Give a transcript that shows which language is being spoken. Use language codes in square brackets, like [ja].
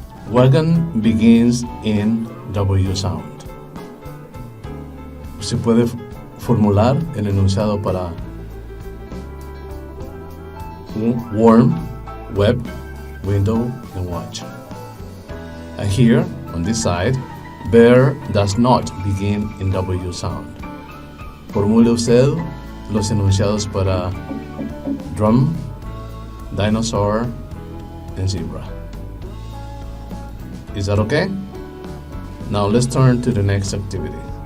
[en] Wagon begins in W sound. [es] Se puede formular el enunciado para [en] warm, web, window, and watch. And here, on this side, bear does not begin in W sound. [es] Formule usted los enunciados para [en] drum, dinosaur, and zebra. Is that okay? Now let's turn to the next activity.